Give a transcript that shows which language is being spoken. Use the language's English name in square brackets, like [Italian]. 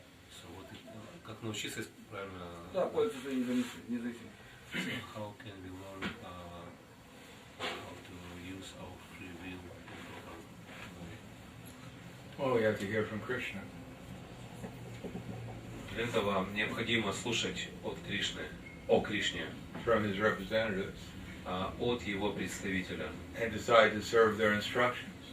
[English] So what [Russian] как научиться правильно? Да, пользоваться своей независимостью. [English] So how can we learn how to use our free will in proper way? Well, we have to hear from Krishna. [Russian] Для этого необходимо слушать от Кришны, о Кришне, [English] From his representatives, [Russian] от его представителя, [English] and decide to serve their instructions.